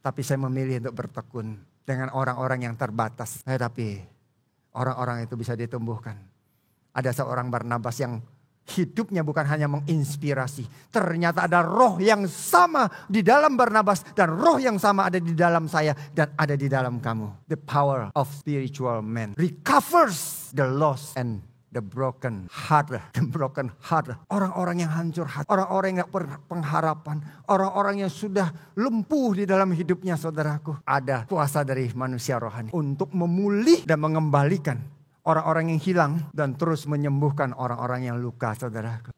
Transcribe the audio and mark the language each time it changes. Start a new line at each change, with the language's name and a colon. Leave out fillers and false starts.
Indonesian: Tapi saya memilih untuk bertekun dengan orang-orang yang terbatas. Tapi orang-orang itu bisa ditumbuhkan. Ada seorang Barnabas yang hidupnya bukan hanya menginspirasi. Ternyata ada roh yang sama di dalam Barnabas. Dan roh yang sama ada di dalam saya dan ada di dalam kamu.
English: The power of spiritual man recovers the lost and the broken heart.
Indonesian: Orang-orang yang hancur hati. Orang-orang yang gak berpengharapan. Orang-orang yang sudah lumpuh di dalam hidupnya, saudaraku. Ada kuasa dari manusia rohani. Untuk memulih dan mengembalikan orang-orang yang hilang dan terus menyembuhkan orang-orang yang luka, saudaraku.